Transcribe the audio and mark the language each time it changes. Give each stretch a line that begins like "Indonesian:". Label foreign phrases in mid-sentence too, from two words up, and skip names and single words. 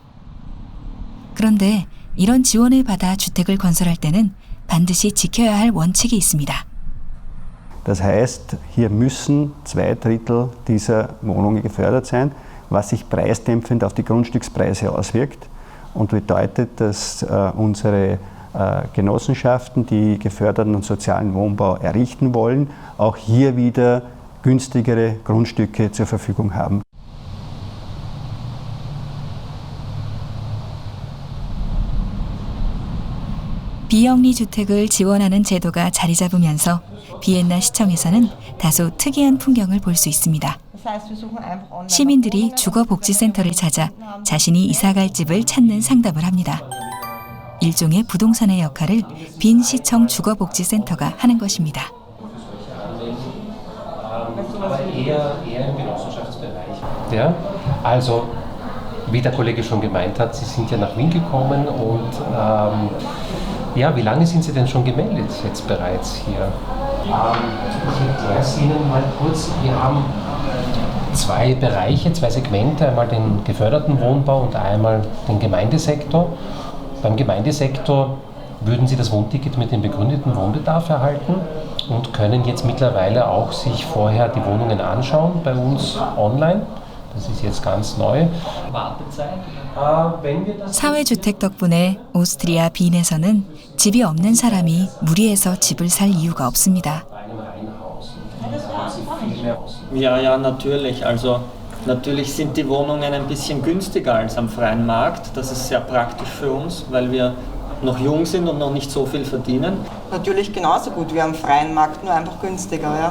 Korean: 그런데 이런 지원을 받아 주택을 건설할 때는 반드시 지켜야 할 원칙이 있습니다.
German: Das heißt, hier müssen 2/3 dieser Wohnungen gefördert sein, was sich preisdämpfend auf die Grundstückspreise auswirkt und bedeutet, dass unsere Genossenschaften, die geförderten und sozialen Wohnbau errichten wollen, auch hier wieder günstigere Grundstücke zur Verfügung haben.
Korean: 비영리 주택을 지원하는 제도가 자리 잡으면서 비엔나 시청에서는 다소 특이한 풍경을 볼 수 있습니다. 시민들이 주거복지센터를 찾아 자신이 이사갈 집을 찾는 상담을 합니다. 일종의 부동산의 역할을 빈 시청 주거복지센터가 하는 것입니다.
German: Ja, also wie der Kollege schon gemeint hat, Sie sind ja nach Wien gekommen und ja, wie lange sind Sie denn schon gemeldet jetzt bereits hier? Ich erkläre es Ihnen mal kurz. Wir haben zwei Bereiche, zwei Segmente, einmal den geförderten Wohnbau und einmal den Gemeindesektor. Beim Gemeindesektor würden Sie das Wohnticket mit dem begründeten Wohnbedarf erhalten und können jetzt mittlerweile auch sich vorher die Wohnungen anschauen bei uns online. Das ist jetzt ganz neu.
Korean: 사회주택 덕분에 오스트리아 빈에서는 집이 없는 사람이 무리해서 집을 살 이유가 없습니다.
German: Ja, natürlich. Also natürlich sind die Wohnungen ein bisschen günstiger als am freien Markt. Das ist sehr praktisch für uns, weil wir noch jung sind und noch nicht so viel verdienen. Natürlich genauso gut wie am freien Markt, nur einfach günstiger, ja.